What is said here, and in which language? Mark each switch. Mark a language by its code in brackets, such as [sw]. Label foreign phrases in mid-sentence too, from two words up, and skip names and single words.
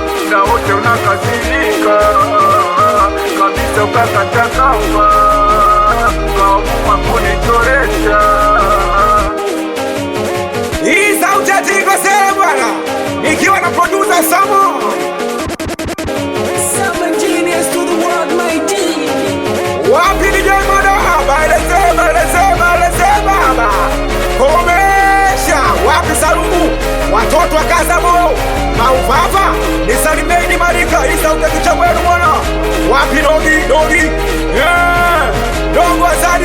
[sw] Na wote unakasirika, kabisa ukakata kamba, ukaamua kunichoresha. Hii sauti ya Tigo Sera bwana, nikiwa na producer Samo. [en] Seven genius to the world, my G. [sw] Wapi D J Mada? Baileze, baileze, baileze, baba. Komesha. Wapi Salumu? Watoto wa Kazamo. Mauvava. Nisalimeni Malika. Hii sauti ya kichwa kwenu, bwana. Wapi Dogi? Dogi. Yeah. Dogo Azadi.